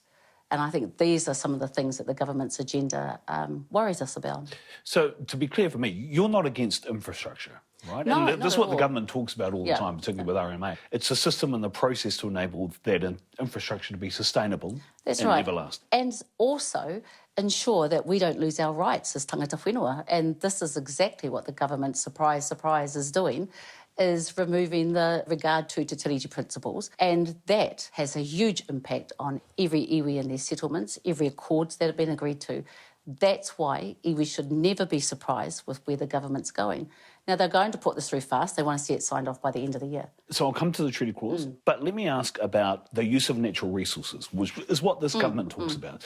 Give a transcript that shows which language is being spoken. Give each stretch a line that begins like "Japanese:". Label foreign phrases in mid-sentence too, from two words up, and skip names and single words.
English: And I think these are some of the things that the government's agenda worries us about. So, to be clear for me, you're not against infrastructure, right? No, and this is what the government talks about all the Yeah. time, particularly with RMA. It's a system and the process to enable that infrastructure to be sustainable That's and right. everlast. And also ensure that we don't lose our rights as
Māori: tangata whenua.
English: And this is exactly what the government, surprise, surprise, is doing, is removing the regard to
Māori: te tiriti
English: principles. And that has a huge impact on every iwi and their settlements, every accords that have been agreed to. That's why iwi should never be surprised with where the government's going. Now, they're going to put this through fast. They want to see it signed off by the end of the year. So I'll come to the treaty clause, but let me ask about the use of natural resources, which is what this government talks about.